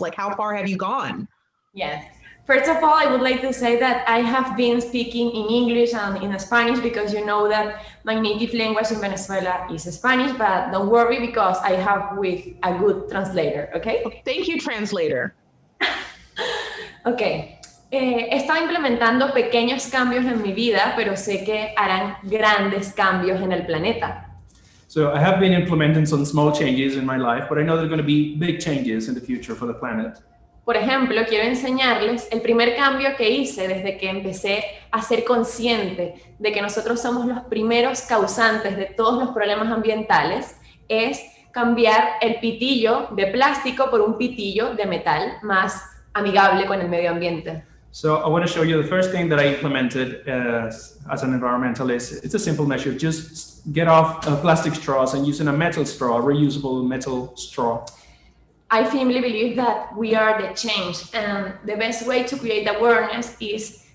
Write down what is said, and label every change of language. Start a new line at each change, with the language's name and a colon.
English: Like, how far have you gone? Yes. First of all, I would like to say that I have been speaking in English and in Spanish, because you know that my native language in Venezuela is Spanish, but don't worry, because I have with a good translator, okay? Thank you, translator. Okay.
Spanish: He estado implementando pequeños cambios en mi vida, pero sé que harán grandes cambios en el planeta.
English: So I have been implementing some small changes in my life, but I know there are going to be big changes in the future for the planet.
Spanish: Por ejemplo, quiero enseñarles el primer cambio que hice desde que empecé a ser consciente de que nosotros somos los primeros causantes de todos los problemas ambientales, es cambiar el pitillo de plástico por un pitillo de metal más amigable con el medio ambiente.
English: So I want to show you the first thing that I implemented as an environmentalist. It's a simple measure. Just get off plastic straws and using a metal straw, a reusable metal straw. I firmly believe that we are the change, and the best way to create awareness is